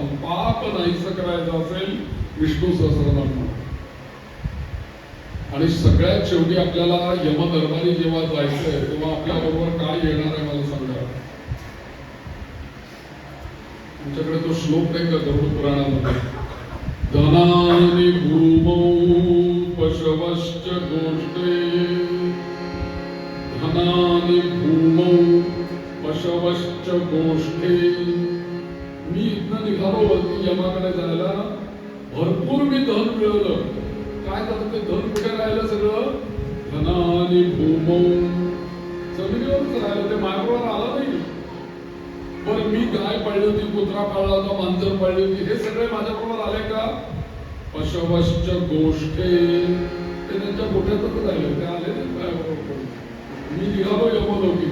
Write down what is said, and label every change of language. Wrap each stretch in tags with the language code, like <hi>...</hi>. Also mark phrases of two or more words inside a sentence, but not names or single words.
<mr>पाप नाहीसं करायचं असेल विष्णू सहस्रनाम. आणि सगळ्यात शेवटी आपल्याला यमदरबारी जेव्हा जायचंय तेव्हा आपल्या बरोबर काय येणार आहे मला सांगा. तुमच्याकडे तो श्लोक नाही का गरुड पुराणामध्ये?</mr> <sa>धनानि भूमौ पशवश्च गोष्ठे, धनानि भूमौ पशवश्च गोष्ठे.</sa> <mr>मी इथनं निघालो वरती यमाकडे जायला, भरपूर मी धन मिळवलं. काय झालं ते धन कुठे राहिलं? सगळं</mr> <sa>धनानि भूमौ</sa> <mr>जमिनीवरच राहिलं. ते माझ्याबरोबर आलं नाही. बरं मी गाय पाळली होती, कुत्रा पाळला होता, मांजर पाळली होती, हे सगळे माझ्याबरोबर आले का?</mr> <sa>पशवश्च गोष्ठे</sa> <mr>ते त्यांच्या गोठ्यातच राहिले, ते आले नाही माझ्याबरोबर. मी निघालो यमलोकी.</mr>